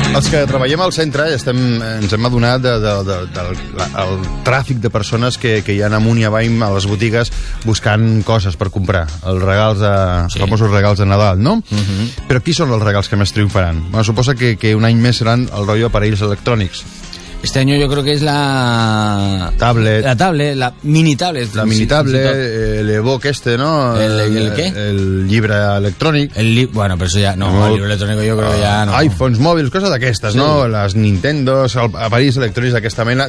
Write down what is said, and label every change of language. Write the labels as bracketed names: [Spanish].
[Catalan] Que treballem al centre, estem, ens hem adonat del tràfic de persones que hi ha amunt i avall a les botigues buscant coses per comprar, els regals, els famosos regals de Nadal, no? Uh-huh. Però qui són els regals que més triomfaran? Bueno, suposa que un any més seran el rotllo aparells electrònics. [Spanish] Este año yo creo que es la... Tablet. La tablet, la mini tablet. La mini tablet, el e-book este, ¿no? ¿El qué? [Catalan] El llibre electrònic. [Spanish] Bueno, pero eso ya... No, el llibre electrónico yo creo que ya no. [Catalan] iPhones, mòbils, coses d'aquestes, sí. ¿No? Les Nintendos, aparells electrònics d'aquesta mena.